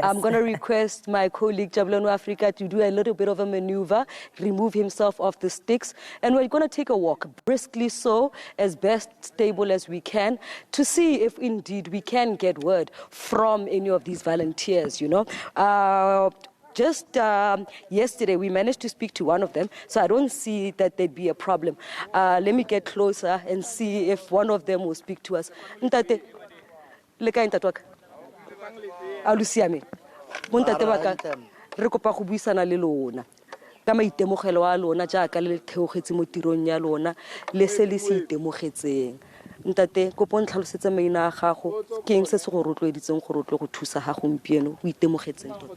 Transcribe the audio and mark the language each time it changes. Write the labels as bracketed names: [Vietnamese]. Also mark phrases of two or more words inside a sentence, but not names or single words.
[English] I'm going to request my colleague Jabulani Africa to do a little bit of a maneuver, remove himself off the sticks, and we're going to take a walk, briskly so, as best stable as we can, to see if indeed we can get word from any of these volunteers, you know. Just yesterday, we managed to speak to one of them, so I don't see that there'd be a problem. Let me get closer and see if one of them will speak to us. [Tswana] Ntate, leka ntate waka. Alusiame. Montate waka. Re kopa go buisana le lona. Ka maitemogelo a lona jaaka le theogetse mo tirong ya lona, le se le se itemogetseng. Ntate, kopo ntlhalosetsa maina a gago, ke eng se se go rotloeditseng go rotlo go thusa ga gompieno, o itemogetseng tota?